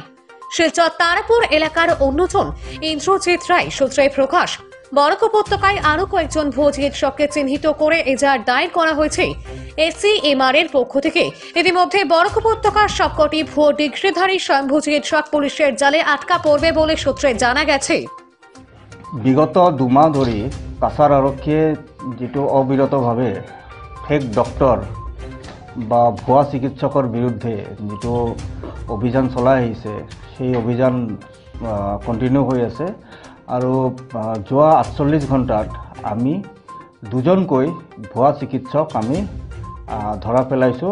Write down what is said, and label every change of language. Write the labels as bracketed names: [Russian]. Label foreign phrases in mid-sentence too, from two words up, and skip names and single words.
[Bangla] শিলচর তারাপুর এলাকার অন্যজন ইন্দ্রজিৎ রায় সূত্রে প্রকাশ। বরাক উপত্যকায় আরও কয়েকজন ভুয়ো চিকিৎসককে চিহ্নিত করে এজাহার দায়ের করা হয়েছে ACMR এর পক্ষ থেকে। ইতিমধ্যে বরাক উপত্যকার সবকটি ভুয়ো ডিগ্রিধারী স্বয়ংভূ চিকিৎসক পুলিশের জালে আটকা পড়বে বলে সূত্রে জানা গেছে। [Assamese] বিগত দুমাহ ধৰি কাছাৰ আৰক্ষীয়ে যিটো অবিৰতভাৱে [English] fake doctor [Assamese] বা ভুৱা চিকিৎসকৰ বিৰুদ্ধে যিটো অভিযান চলাই আহিছে, সেই অভিযান কণ্টিনিউ হৈ আছে। আৰু যোৱা 48 ঘণ্টাত আমি দুজনকৈ ভুৱা চিকিৎসক আমি ধৰা পেলাইছোঁ।